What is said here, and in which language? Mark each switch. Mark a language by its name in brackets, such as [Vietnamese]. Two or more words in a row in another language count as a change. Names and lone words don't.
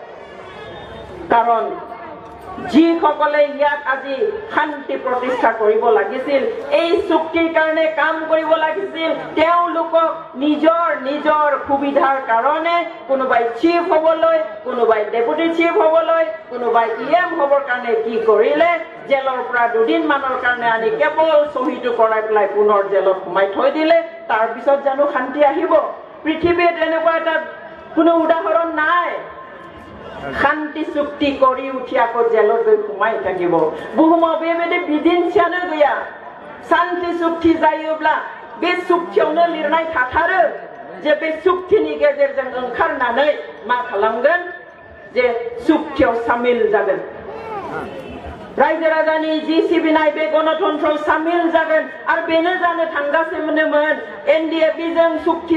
[Assamese] কাৰণ যিসকলে ইয়াত আজি শান্তি প্ৰতিষ্ঠা কৰিব লাগিছিল এই চুক্তিৰ কাৰণে কাম কৰিব লাগিছিল তেওঁলোকক নিজৰ নিজৰ সুবিধাৰ কাৰণে কোনোবাই চিফ হ'বলৈ কোনোবাই ডেপুটি চিফ হ'বলৈ কোনোবাই ইএম হ'বৰ কাৰণে কি কৰিলে জেলৰ পৰা দুদিন মানৰ কাৰণে আনি কেৱল চহীটো কৰাই পেলাই পুনৰ জেলত সোমাই থৈ দিলে তাৰ পিছত জানো শান্তি আহিব পৃথিৱীত এনেকুৱা এটা কোনো উদাহৰণ নাই শান্তি চুক্তি কৰি উঠি আকৌ জেলত গৈ সোমাই থাকিব [Bodo] बुहुमाव बेबायदि बिदिन्थियानो गैया शान्ति चुक्ति जायोब्ला बे चुक्तियावनो लिरनाय थाथारो जे बे चुक्तिनि गेजेरजों ओंखारनानै मा खालामगोन जे चुक्तियाव सामिल जागोन रायजो राजानि जि सिबिनाय बे गणतन्त्रआव सामिल जागोन आरो बेनो जानो थांगासिनोमोन एनडिएफबिजों चुक्ति